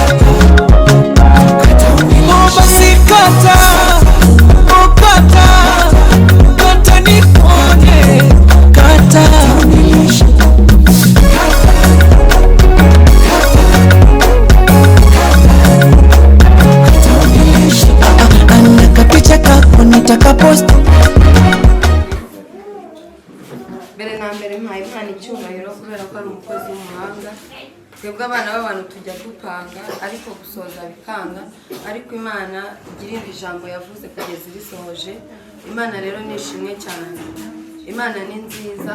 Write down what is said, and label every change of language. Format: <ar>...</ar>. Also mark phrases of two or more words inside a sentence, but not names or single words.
<sw>Oh basi kata, oh kata, kata nipone, kata anakapicha kako nitaka post.</sw> <rw>mbere na mbere mpaye Imana icyubahiro kubera ko ari umukozi w'umuhanga. Twebwe abana b'abantu tujya dupanga ariko gusoza bikanga, ariko Imana igira indi jambo yavuze kugeza ibisohoje. Imana rero nishimwe cyane, Imana ni nziza.</rw>